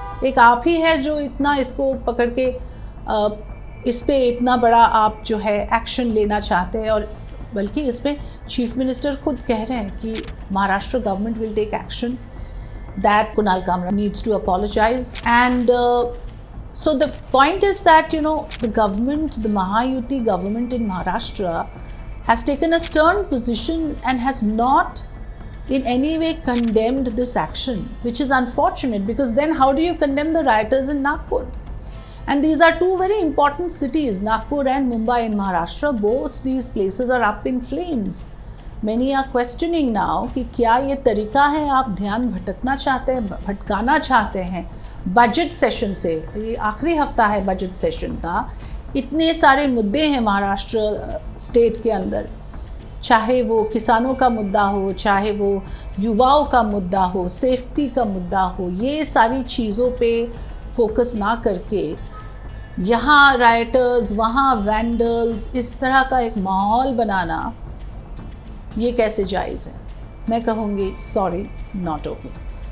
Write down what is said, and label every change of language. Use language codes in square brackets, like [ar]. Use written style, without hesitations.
[hi] एक आप ही है जो इतना इसको पकड़ के इस पे इतना बड़ा आप जो है एक्शन लेना चाहते हैं, और बल्कि इस पे चीफ मिनिस्टर खुद कह रहे हैं कि Maharashtra government [en] Will take action, that Kunal Kamra needs to apologise. And so the point is that, you know, the government, the Mahayuti government in Maharashtra has taken a stern position and has not in any way condemned this action, which is unfortunate, because then how do you condemn the rioters in Nagpur? And these are two very important cities, Nagpur and Mumbai in Maharashtra. Both these places are up in flames. Many are questioning now [hi] कि क्या ये तरीका है, आप ध्यान भटकाना चाहते हैं budget session से। ये आखिरी हफ्ता है बजट सेशन का, इतने सारे मुद्दे हैं महाराष्ट्र स्टेट के अंदर, चाहे वो किसानों का मुद्दा हो, चाहे वो युवाओं का मुद्दा हो, सेफ्टी का मुद्दा हो, ये सारी चीज़ों पे फोकस ना करके यहाँ राइटर्स, वहाँ वैंडल्स, इस तरह का एक माहौल बनाना, ये कैसे जायज़ है? मैं कहूँगी सॉरी, [en] Not okay.